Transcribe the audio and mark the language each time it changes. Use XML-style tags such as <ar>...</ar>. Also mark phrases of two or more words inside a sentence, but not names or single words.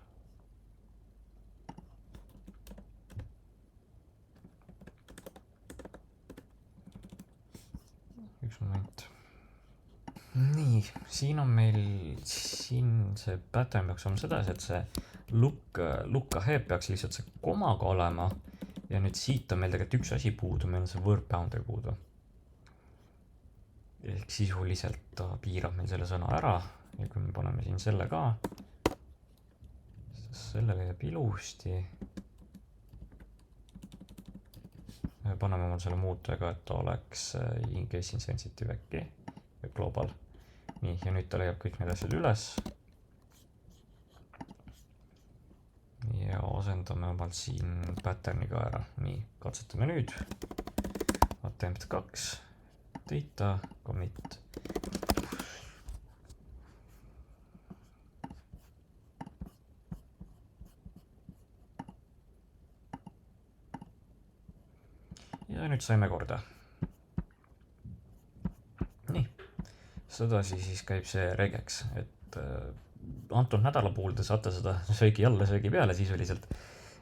<et>Moment. Nii, siin on meil, siin see pattern peaks olema sedasi, et see</et> <en>look ahead</en> <et>peaks lihtsalt see komaga olema ja nüüd siit on meil tegelikult üks asi puudu, meil on see</et> <en>word boundary</en> <et>puudu. Ehk sisuliselt ta piirab meil selle sõna ära ja kui me paneme siin selle ka, sellele jääb ilusti. Paneme mul selle muutujega, et ta oleks</et> <en>in-case insensitive</en> <et>äkki ja global. Nii, ja nüüd ta leiab kõik need asjad üles. Ja asendame omalt siin pattern'iga ära. Nii, katsetame nüüd.</et> <en>Attempt 2, data, commit.</en> <et>Ja nüüd saime korda. Nii, sedasi siis käib see regex, et antud nädala puhul te saate seda söögi alla, söögi peale sisuliselt.</et>